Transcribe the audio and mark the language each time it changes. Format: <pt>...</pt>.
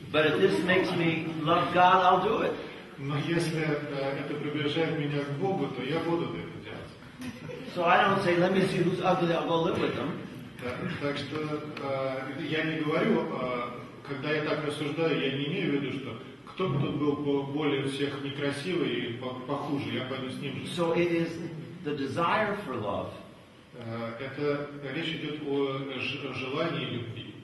<en>But if this makes me love God, I'll do it.</en> <ru>Но если это приближает меня к Богу, то я буду это делать.</ru> <en>So I don't say, let me see who's ugly, I'll go live with them.</en> <ru>Так что я не говорю, когда я так рассуждаю, я не имею в виду, что кто бы тут был более всех некрасивый и похуже, я пойду с ним жить.</ru> <en>So it is the desire for love.</en> <ru>Это речь идет о желании любви.</ru>